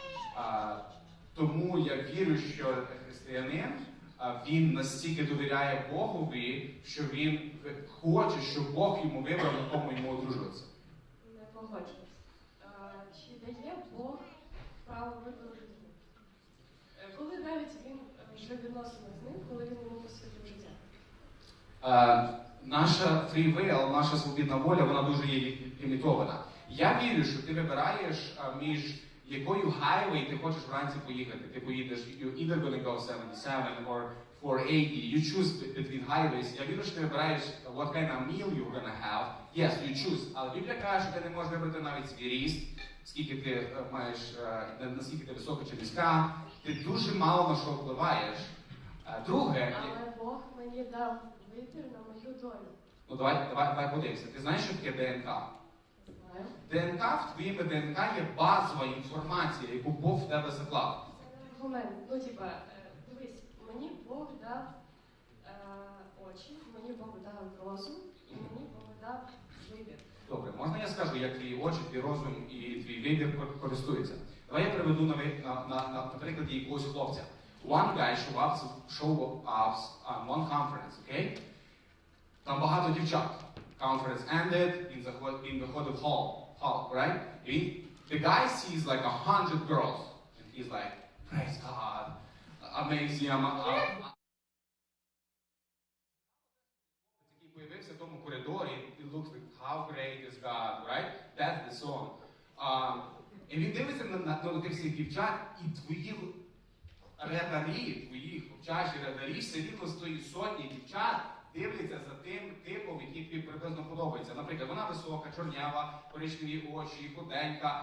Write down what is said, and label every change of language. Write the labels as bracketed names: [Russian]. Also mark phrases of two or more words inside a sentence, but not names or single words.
[Ukrainian] Тому я вірю, що християнин, він настільки довіряє Богові, що він хоче, щоб Бог йому вибрав, на кому йому одружуватися. Не погоджуюсь. Чи дає Бог право вибору людини? Коли навіть він вже відносини з ним, коли він йому посвятив життя? [English] Наша free will, [Ukrainian] наша свобідна воля, вона дуже є лімітована. Я вірю, що ти вибираєш між якою highway ти хочеш вранці поїхати. Ти поїдеш, [English] you're either gonna go 77 or 480. You choose between highways. [Ukrainian] Я вірю, що ти вибираєш [English] what kind of meal you're gonna have. Yes, you choose. [Ukrainian] Але Біблія каже, що ти не можеш вибрати навіть свій ріст, скільки ти маєш, наскільки ти висока чи низька. Ти дуже мало на що впливаєш. Друге... Але Бог мені дав вибір на мою долю. Ну давай подивимося. Ти знаєш, що таке ДНК? Знаю. ДНК, в твоєму ДНК є базова інформація, яку Бог в тебе заклав. Це не аргумент. Ну, дивись, мені Бог дав очі, мені Бог дав розум, і мені Бог дав вибір. Добре, можна я скажу, як твої очі, твій розум і твій вибір користуються? Давай я приведу на прикладі якогось хлопця. [English] One guy show up on one conference, okay? [Ukrainian] Там багато дівчат. [English] Conference ended in the hotel hall, right? The guy sees like 100 girls, and he's like, praise Amazing. [Ukrainian] Який появився в тому коридорі, [English] it looks like, how great is God, right? That's the song. [Ukrainian] І він дивиться на тих всіх дівчат, і твої редарі, твої хлопчачі редарі, все рівно з тої сотні дівчат дивляться за тим типом, який тобі приблизно подобається. Наприклад, вона висока, чорнява, коричневі очі, худенька.